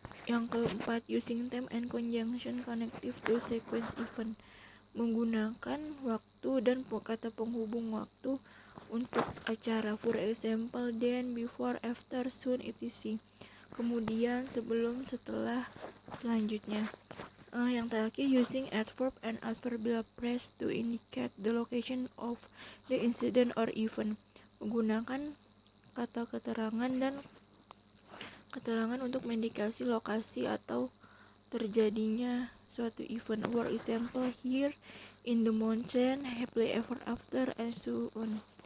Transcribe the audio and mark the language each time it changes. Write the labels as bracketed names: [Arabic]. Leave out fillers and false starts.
[Indonesian] Yang keempat, [English] using them and conjunction connective to sequence event. [Indonesian] Menggunakan waktu dan kata penghubung waktu untuk acara. [English] For example, then, before, after, soon, etc. [Indonesian] Kemudian, sebelum, setelah, selanjutnya. Yang terakhir, [English] using adverb and adverbial phrase to indicate the location of the incident or event. [Indonesian] Menggunakan kata keterangan dan keterangan untuk mengindikasi lokasi atau terjadinya suatu event. [English] For example, here in the mountain, happily ever after, and so on.